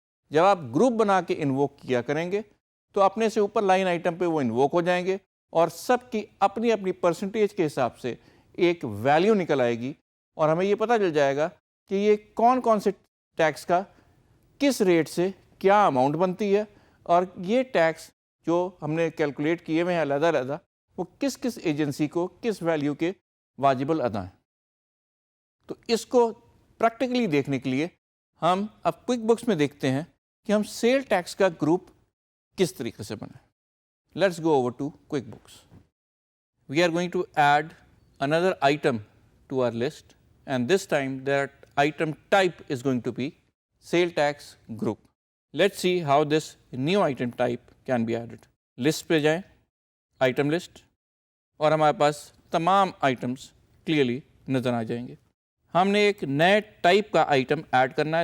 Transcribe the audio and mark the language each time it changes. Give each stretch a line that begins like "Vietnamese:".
Urdu: جب آپ گروپ بنا کے انووک کیا کریں گے تو اپنے سے اوپر لائن آئٹم پہ وہ انووک ہو جائیں گے اور سب کی اپنی اپنی پرسنٹیج کے حساب سے ایک ویلیو نکل آئے گی، اور ہمیں یہ پتہ چل جائے گا کہ یہ کون کون سے ٹیکس کا کس ریٹ سے کیا اماؤنٹ بنتی ہے، اور یہ ٹیکس جو ہم نے کیلکولیٹ کیے ہوئے ہیں علیحدہ علیحدہ وہ کس کس ایجنسی کو کس ویلیو کے واجب الادا ہیں. تو اس کو پریکٹیکلی دیکھنے کے لیے ہم اب کوئک بکس میں دیکھتے ہیں کہ ہم سیل ٹیکس کا گروپ کس طریقے سے بنائیں.
English: Let's go over to QuickBooks. We are going to add another item to our list, and this time that item type is going to be sale tax group. Let's see how this new item type can be added.
Urdu: List پہ جائیں، item list، اور ہمارے پاس تمام items clearly نظر آ جائیں گے. ہم نے ایک نئے ٹائپ کا آئٹم ایڈ کرنا ہے.